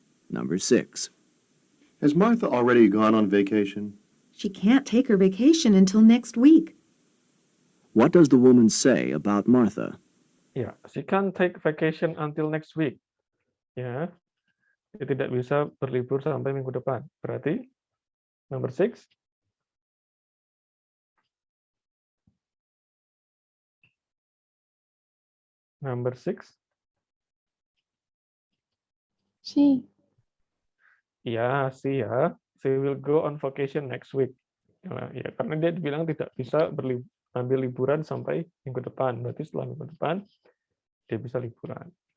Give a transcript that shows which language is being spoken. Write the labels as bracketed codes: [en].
[en] Number 6. Has Martha already gone on vacation? She can't take her vacation until next week. What does the woman say about Martha? Ya, she can't take vacation until next week. [id] Ya, dia tidak bisa berlibur sampai minggu depan. Berarti [en] number 6. Number 6. She. [id] Ya, sih ya. [en] She will go on vacation next week. [id] Ya, karena dia bilang tidak bisa ambil liburan sampai minggu depan. Berarti setelah minggu depan, dia bisa liburan.